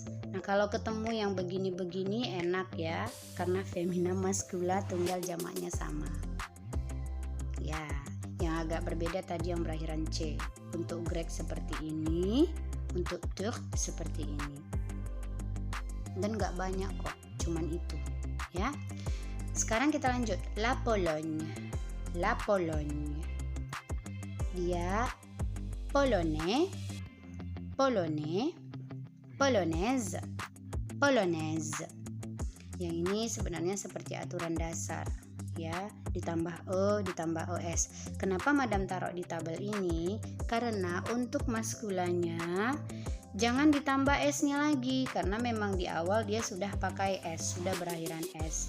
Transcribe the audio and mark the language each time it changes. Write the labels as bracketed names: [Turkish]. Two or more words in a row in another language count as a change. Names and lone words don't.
[Indonesian] Nah, kalau ketemu yang begini-begini enak ya, karena femina maskula tunggal jamaknya sama. Ya, yang agak berbeda tadi yang berakhiran C. Untuk Grek seperti ini, untuk Turk seperti ini. Dan gak banyak kok, cuman itu. Ya. Sekarang kita lanjut. [French] La Pologne. La Pologne. Dia Polonais, Polonais, Polonaise, Polonaise. [Indonesian] Yang ini sebenarnya seperti aturan dasar ya, ditambah E, ditambah OS. Kenapa Madam taruh di tabel ini? Karena untuk maskulannya jangan ditambah S-nya lagi, karena memang di awal dia sudah pakai S, sudah berakhiran S.